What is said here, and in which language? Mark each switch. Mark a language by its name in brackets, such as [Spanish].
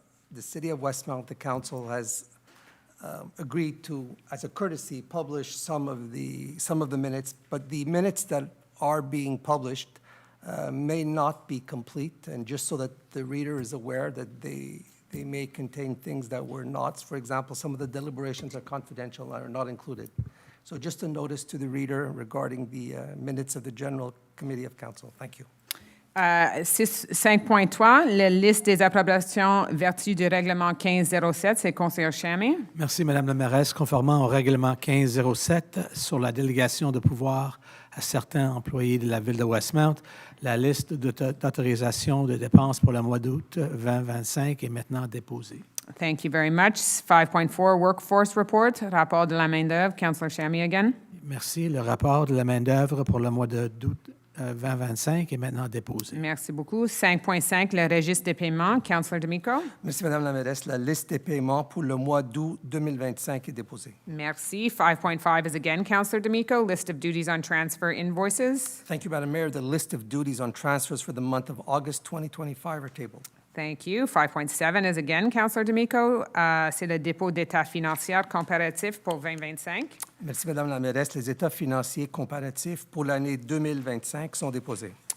[English] The City of Westmount, the council has agreed to, as a courtesy, publish some of the minutes, but the minutes that are being published may not be complete, and just so that the reader is aware that they may contain things that were not. For example, some of the deliberations are confidential and are not included. So just a notice to the reader regarding the minutes of the General Committee of Council. Thank you. [French] 5.3, la liste des approbations vertu du règlement 1507, c'est conseiller Chamé. Merci, Madame la mairesse. Conformément au règlement 1507 sur la délégation de pouvoir à certains employés de la Ville de Westmount, la liste d'autorisation de dépenses pour le mois d'août 2025 est maintenant déposée. [English] Thank you very much. 5.4, workforce report, [French] rapport de la main-d'œuvre. [English] Councillor Chamé again. [French] Merci. Le rapport de la main-d'œuvre pour le mois d'août 2025 est maintenant déposé. Merci beaucoup. 5.5, le registre des paiements. Councillor D'Amico. Merci, Madame la mairesse. La liste des paiements pour le mois d'août 2025 est déposée. Merci. [English] 5.5 is again Councillor D'Amico, list of duties on transfer invoices. Thank you, Madam Mayor. The list of duties on transfers for the month of August 2025 are tabled. Thank you. 5.7 is again Councillor D'Amico. [French] C'est le dépôt d'état financier comparatif pour 2025. Merci, Madame la mairesse. Les états financiers comparatifs pour l'année 2025 sont déposés.